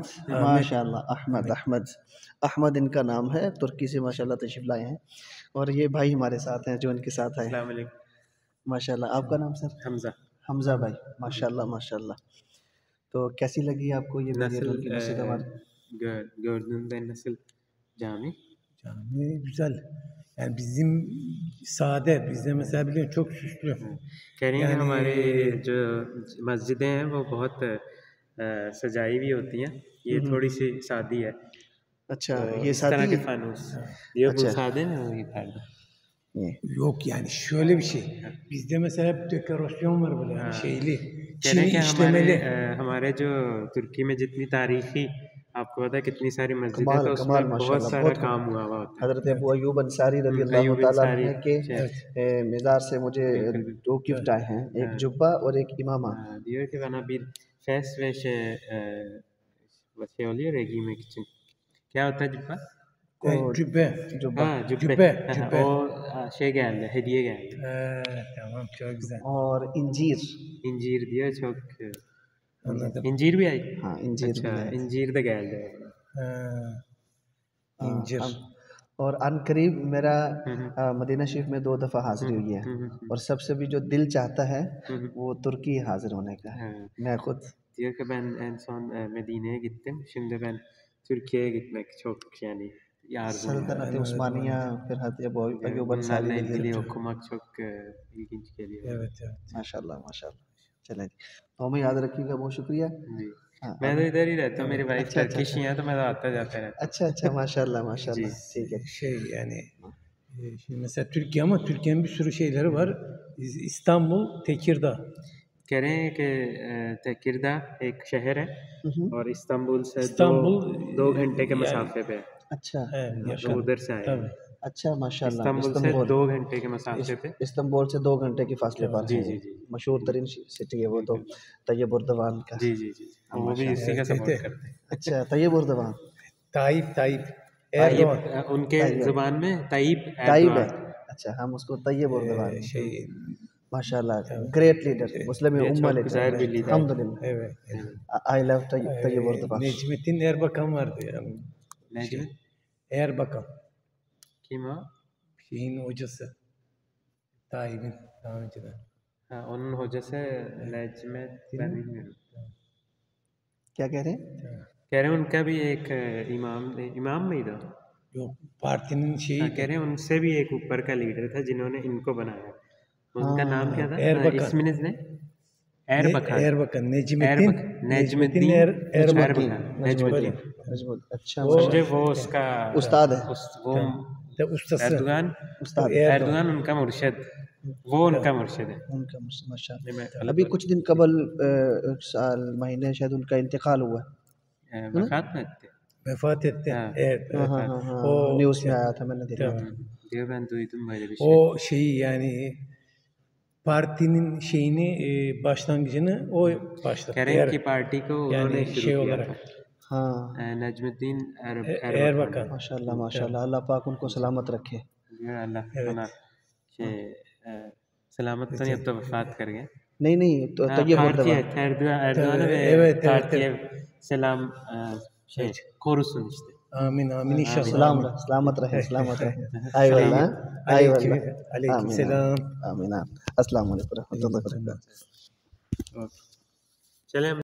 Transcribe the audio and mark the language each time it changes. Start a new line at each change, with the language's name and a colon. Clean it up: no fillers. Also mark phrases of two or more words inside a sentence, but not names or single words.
Urdu: ماشاءاللہ احمد ان کا نام ہے، ترکی سے ماشاءاللہ تشریف لائے ہیں، اور یہ بھائی ہمارے ساتھ ہیں جو ان کے ساتھ آئے۔ السلام علیکم۔ ماشاءاللہ۔ آپ کا نام سر؟ حمزہ بھائی۔ ماشاءاللہ ماشاءاللہ۔ تو کیسی لگی آپ کو یہ ویڈیو کی مسجد ہماری؟
Turkish: Gördüğümde nasıl cami? Cami güzel. Yani bizim sade, bizde mesela biliyorsun çok süslü.
Urdu: کہہ رہے ہیں کہ ہمارے جو مسجدیں ہیں وہ بہت سجائی ہوئی ہوتی ہیں، یہ تھوڑی سی سادی ہے۔ اچھا، تو یہ اس طرح سادی کے ہے؟ فانوس یہ وہ
Turkish: sade mi
Urdu: وہی perde؟
Turkish: Yok yani şöyle bir şey. Bizde mesela hep dekorasyon var böyle yani şeyli.
Urdu: کہہ رہے ہیں
Turkish: Çini
Urdu: کہ
Turkish: işlemeli.
Urdu: ہمارے جو ترکی میں جتنی تاریخی آپ کو پتہ ہے کتنی ساری مسجدیں کمال تو اس میں کمال بہت ماشاءاللہ، سارا کام ہوا ہوا ہوتا ہے۔ حضرت ابو ایوب انصاری رضی اللہ ایوب تعالیٰ انصاری عنہ کے مزار سے مجھے دو گفٹ آئے ہیں، ایک جبہ اور ایک امامہ۔
Turkish: Diyor ki bana bir fes ve şey oluyor ya giymek için.
Urdu: کیا ہوتا ہے cübba?
Turkish: Cübbe. Ha cübbe. Cübbe. O şey geldi, hediye geldi. Tamam çok güzel.
Urdu: اور انجیر۔
Turkish: İncir diyor çok. Anladım.
Urdu: İncir بھی آئی? ہاں انجیر بھی اچھا ہے۔
Turkish: incir de geldi. İncir.
Urdu: اور عن قریب میرا مدینہ شریف میں 2 دفعہ حاضری ہوئی ہے، اور سب سے بھی جو دل چاہتا ہے وہ ترکی حاضر ہونے کا ہے۔ میں خود
Turkish: Diyor ki ben en son Medine'ye gittim. Şimdi ben Türkiye'ye gitmek çok yani arzum var.
Urdu: سلطنت عثمانیہ، پھر حضرت ابو ایوب انصاری
Turkish: Bunlarla
Urdu: رضی
Turkish: ilgili
Urdu: اللہ۔
Turkish: okumak çok ilginç geliyor. Evet.
Urdu: ماشاءاللہ ماشاءاللہ۔ چلیں جی، تو ہمیں یاد رکھیے گا، بہت شکریہ۔ جی میں تو ادھر ہی رہتا ہوں، میری
English: wife Turkish
Urdu: ہی ہے تو میں تو آتا جاتا رہتا ہوں۔ اچھا ماشاءاللہ ماشاءاللہ، ٹھیک ہے۔
Turkish: Şey yani şimdi mesela Türkiye ama Türkiye'nin bir sürü şeyleri var. İstanbul, Tekirdağ.
Urdu: کہہ رہے ہیں کہ تکردہ ایک شہر ہے اور استنبول سے دو گھنٹے کے مسافے پہ ہے۔ اچھا تو ادھر سے آئے ہیں۔ اچھا ماشاءاللہ۔ استنبول سے 2 گھنٹے کے مسافے پہ۔ استنبول سے 2 گھنٹے کے فاصلے پر ہے۔ مشہور ترین سٹی ہے وہ تو، طیب اردوان کا۔ جی وہ بھی اسی کا سپورٹ کرتے ہیں۔ اچھا، طیب اردوان۔ Tayyip. ان کے زبان میں طیب ہے۔ اچھا، ہم اس کو طیب اردوان۔ ماشاءاللہ،
English: great leader,
Urdu: مسلم امہ لیڈر، الحمدللہ۔
English: I love طیب اردوان۔
Turkish: Necmettin Erbakan vardı yani. Necmet Erbakan. kim o? Şeyin hocası. Tayyip'in daha önceden. Onun hocası Necmet ben bilmiyorum.
Urdu: کیا کہہ رہے ہیں؟ کہہ رہے ہیں ان کا بھی ایک امام نہیں تھا؟
Turkish: Yok, partinin şeyi.
Urdu: کہہ رہے ہیں ان سے بھی ایک اوپر کا لیڈر تھا جنہوں نے ان کو بنایا۔ ان کا نام کیا تھا؟ اسمنز نے Erbakan. Necmettin Erbakan. اچھا، مجھے وہ اس کا استاد ہے، وہ
Turkish: Ustası.
Urdu: ایردوغان ان کا مرشد، وہ ان کا مرشد ہے۔ ان کا ماشاءاللہ۔ ابھی کچھ دن قبل سال مہینے شاید ان کا انتقال ہوا ہے۔
Turkish: Vefat etti. Evet.
Urdu: O نیوز میں آیا تھا، میں نے دیکھا تھا۔
Turkish: Ben duydum böyle bir şey. O şeyi yani partinin şeyini başlangıcını o başlattı.
Urdu: کہہ رہے ہیں کہ پارٹی کو انہوں نے شروع کیا تھا۔ ہاں، نجم الدین Erbakan. ماشاءاللہ ماشاءاللہ، اللہ پاک ان کو سلامت رکھے۔ اللہ سلامت تو نہیں، اب تو وفات کر گئے۔ نہیں تو طیب اردوان۔
Turkish: Erdoğan'ı ve partiye selam korusun işte. Amin inşallah.
Urdu: سلامت رہے، سلامت رہے۔ آئی واللہ، آئی واللہ۔
Turkish: Aleyküm selam.
Urdu: آمین۔ السلام علیکم ورحمۃ اللہ وبرکاتہ۔ چلیں